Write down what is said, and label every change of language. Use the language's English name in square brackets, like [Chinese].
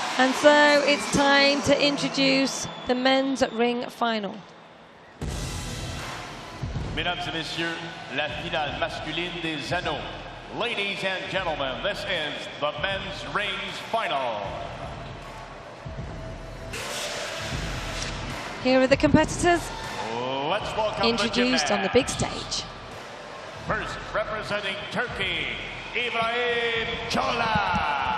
[English] And so it's time to introduce the men's ring final. [French] Mesdames et messieurs, la finale masculine des anneaux. [English] Ladies and gentlemen, this is the men's rings final. Here are the competitors Let's welcome introduced the on the big stage. First, representing Turkey, Ibrahim Çolak.